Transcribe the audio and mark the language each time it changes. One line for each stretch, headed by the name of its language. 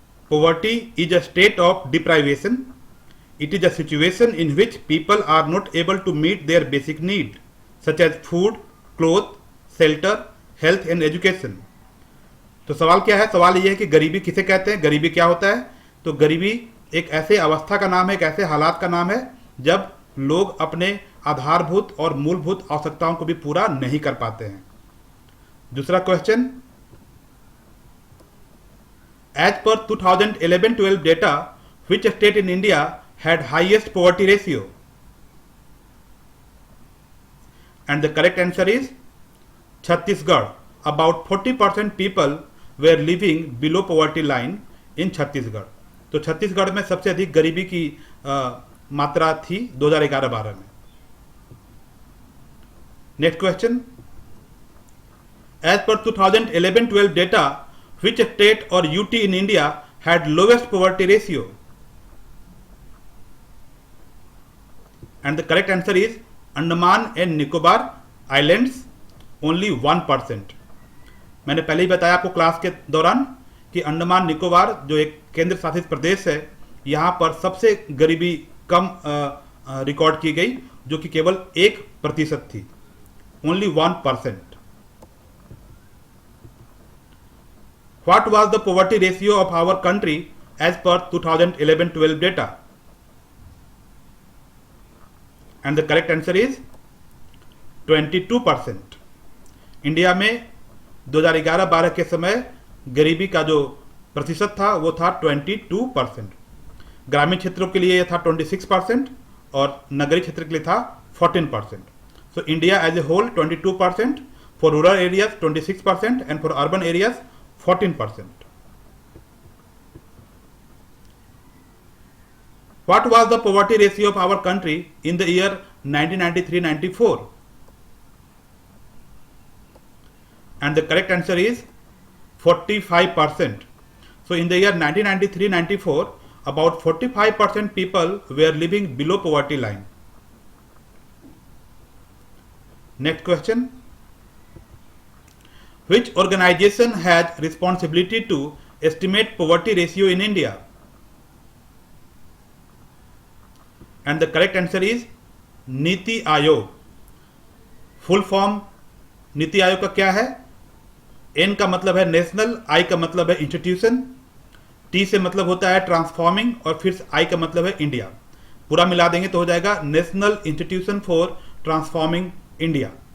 English: Poverty is a state of deprivation. It is a situation in which people are not able to meet their basic need, such as food, clothes, shelter, health and education.
Hindi: तो सवाल क्या है? सवाल यह है कि गरीबी किसे कहते हैं, गरीबी क्या होता है? तो गरीबी एक ऐसे अवस्था का नाम है, एक ऐसे हालात का नाम है जब लोग अपने आधारभूत और मूलभूत आवश्यकताओं को भी पूरा नहीं कर पाते हैं। दूसरा question,
English: as per 2011-12 data, which state in India had highest poverty ratio? And the correct answer is Chhattisgarh. About 40% people were living below poverty line in Chhattisgarh.
Hindi: तो छत्तीसगढ़ में सबसे अधिक गरीबी की मात्रा थी 2011-12 में।
English: Next question, as per 2011-12 data, which state or UT in India had lowest poverty ratio? And the correct answer is Andaman and Nicobar Islands, only 1%.
Hindi: मैंने पहले ही बताया आपको क्लास के दौरान कि अंडमान निकोबार जो एक केंद्र शासित प्रदेश है, यहां पर सबसे गरीबी कम रिकॉर्ड की गई, जो कि केवल 1% थी,
English: Only 1%। What was the poverty ratio of our country as per 2011-12 data? And the correct answer is 22%.
Hindi: India में 2011-12 के समय गरीबी का जो प्रतिशत था वो था 22%। ग्रामीण क्षेत्रों के लिए यह था 26% और नगरीय क्षेत्र के लिए था 14%।
English: So India as a whole 22%, for rural areas 26% and for urban areas 14%. What was the poverty ratio of our country in the year 1993-94? And the correct answer is 45%. So in the year 1993-94, about 45% people were living below poverty line. Next question, which organization has responsibility to estimate poverty ratio in India? And the correct answer is NITI Aayog.
Hindi: Full form NITI Aayog का क्या है? N का मतलब है national, I का मतलब है institution, T से मतलब होता है ट्रांसफॉर्मिंग और फिर I का मतलब है इंडिया। पूरा मिला देंगे तो हो जाएगा national institution for transforming India.